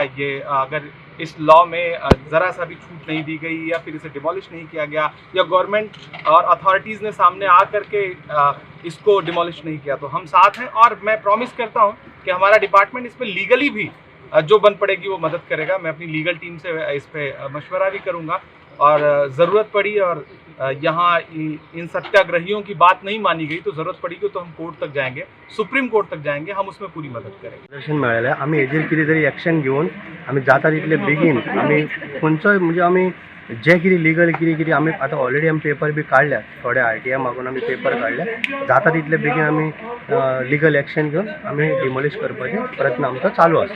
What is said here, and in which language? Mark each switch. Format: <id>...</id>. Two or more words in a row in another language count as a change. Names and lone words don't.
<hi>ये अगर इस लॉ में ज़रा सा भी छूट नहीं दी गई या फिर इसे डिमोलिश नहीं किया गया या गवर्नमेंट और अथॉरिटीज़ ने सामने आ करके इसको डिमोलिश नहीं किया तो हम साथ हैं और मैं प्रॉमिस करता हूं कि हमारा डिपार्टमेंट इस पर लीगली भी जो बन पड़ेगी वो मदद करेगा। मैं अपनी लीगल टीम से इस पर मशवरा भी करूँगा और ज़रूरत पड़ी और यहाँ इन सत्याग्रहियों की बात नहीं मानी गई तो ज़रूरत पड़ेगी तो हम कोर्ट तक जाएंगे, सुप्रीम कोर्ट तक जाएंगे, हम उसमें पूरी मदद करेंगे।</hi> <kok>दर्शन मेळ्ळें आमी हेजेर कितें तरी एक्शन घेवन आमी जाता तितले बेगीन आमी खंयचोय म्हणजे आमी जे कितें लिगल कितें आमी आतां ऑलरेडी आमी पेपर बी काडल्यात, थोडे RTI मागून आमी पेपर काडले, जाता तितले बेगीन आमी</kok> <en>legal action</en> <kok>घेवन आमी डिमोलिश करपाचे प्रयत्न आमचो चालू आसा।</kok>